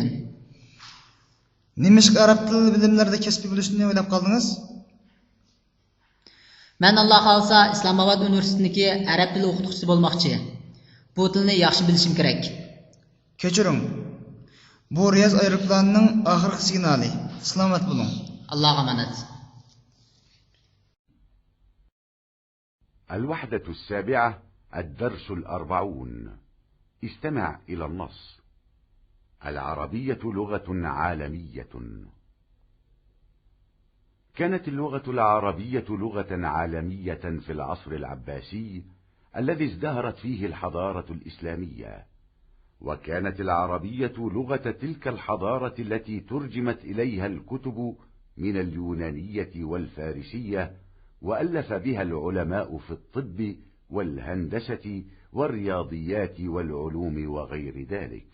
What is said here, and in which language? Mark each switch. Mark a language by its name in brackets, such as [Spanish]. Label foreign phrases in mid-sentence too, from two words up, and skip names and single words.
[Uzbek] Nimishqa arab tili bilimlarida kasbiy bo'lishni o'ylab qoldingiz? Men Alloh xolsa Islomobod universitetidagi arab tili o'qituvchisi bo'lmoqchi. Bu tilni yaxshi bilishim kerak. Kechiring. Bu Riyaz aeroplanining oxirgi signali. Salomat bo'ling. Allohga omonat. [Arabic] الوحدة السابعة الدرس 40. استمع إلى النص. العربية لغة عالمية. كانت اللغة العربية لغة عالمية في العصر العباسي الذي ازدهرت فيه الحضارة الإسلامية، وكانت العربية لغة تلك الحضارة التي ترجمت إليها الكتب من اليونانية والفارسية، وألف بها العلماء في الطب والهندسة والرياضيات والعلوم وغير ذلك.